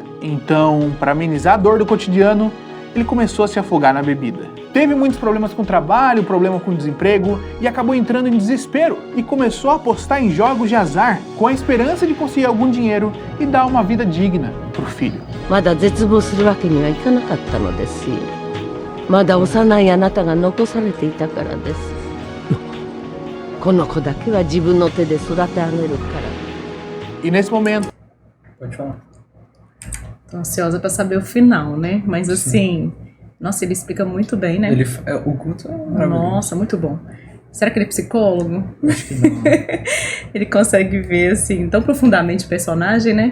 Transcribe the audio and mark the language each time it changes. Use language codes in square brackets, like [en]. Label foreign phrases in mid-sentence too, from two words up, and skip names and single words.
[pt] Então, para amenizar a dor do cotidiano, ele começou a se afogar na bebida. Teve muitos problemas com o trabalho, problema com o desemprego e acabou entrando em desespero e começou a apostar em jogos de azar com a esperança de conseguir algum dinheiro e dar uma vida digna para o filho. [ja] まだ絶望するわけにはいかなかったのですよ。まだ幼いあなたが残されていたからです。この子だけは自分の手で育て上げるから。 [pt] E nesse momento, Pode falar. Tô ansiosa pra saber o final, né? Mas assim, nossa, ele explica muito bem, né? O Guto é maravilhoso. Nossa, muito bom. Será que ele é psicólogo? Acho que não. Ele consegue ver, assim, tão profundamente o personagem, né?